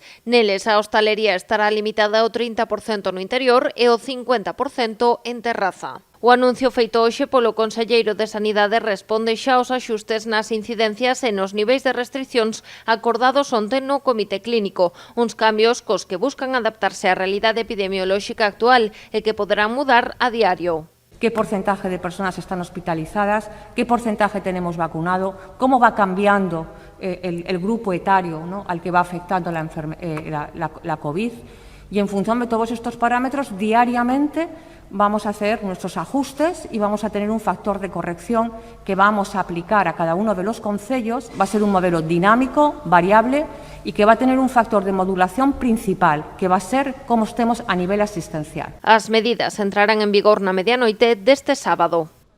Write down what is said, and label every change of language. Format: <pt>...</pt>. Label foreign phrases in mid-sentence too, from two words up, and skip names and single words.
<gl>Neles a hostalería estará limitada ao 30% no interior e ao 50% en terraza. O anuncio feito hoxe polo Conselleiro de Sanidade responde xa aos axustes nas incidencias e nos niveis de restriccións acordados onte no Comité Clínico, uns cambios cos que buscan adaptarse á realidade epidemiolóxica actual e que poderán mudar a diario.</gl> <es>¿Qué porcentaje de personas están hospitalizadas? ¿Qué porcentaje tenemos vacunado? ¿Cómo va cambiando el grupo etario, ¿no?, al que va afectando la COVID? Y en función de todos estos parámetros, diariamente vamos a hacer nuestros ajustes y vamos a tener un factor de corrección que vamos a aplicar a cada uno de los concellos. Va a ser un modelo dinámico, variable y que va a tener un factor de modulación principal, que va a ser como estemos a nivel asistencial.</es> <gl>As medidas entrarán en vigor na medianoite deste sábado.</gl>